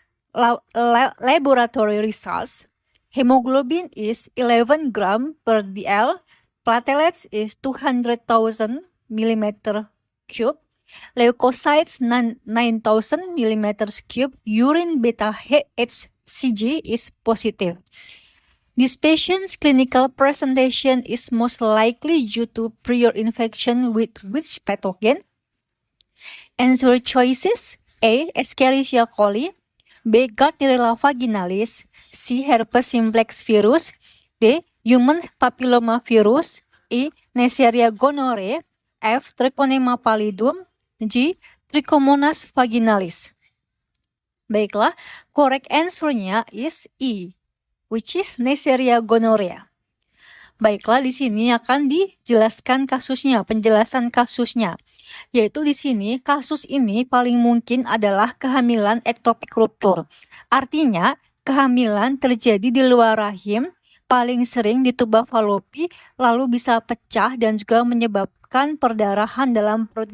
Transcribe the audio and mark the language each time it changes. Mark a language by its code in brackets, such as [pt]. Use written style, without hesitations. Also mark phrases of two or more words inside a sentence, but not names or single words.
[en] Laboratory results, hemoglobin is 11 gram per dl, platelets is 200,000 millimeter cube, leukocytes 9,000 millimeters cube, urine beta HCG is positive. This patient's clinical presentation is most likely due to prior infection with which pathogen? Answer choices: A. Escherichia coli, B. Gardnerella vaginalis, C. Herpes simplex virus, D. Human papilloma virus, E. Neisseria gonorrhoeae, F. Treponema pallidum, G. Trichomonas vaginalis. [id] Baiklah, [en] correct answer-nya is E, which is Neisseria gonorrhoeae. [id] Baiklah, di sini akan dijelaskan kasusnya, penjelasan kasusnya. Yaitu di sini, kasus ini paling mungkin adalah kehamilan [en] ectopic rupture. [id] Artinya, kehamilan terjadi di luar rahim, paling sering di tuba falopi, lalu bisa pecah dan juga menyebabkan perdarahan dalam perutnya.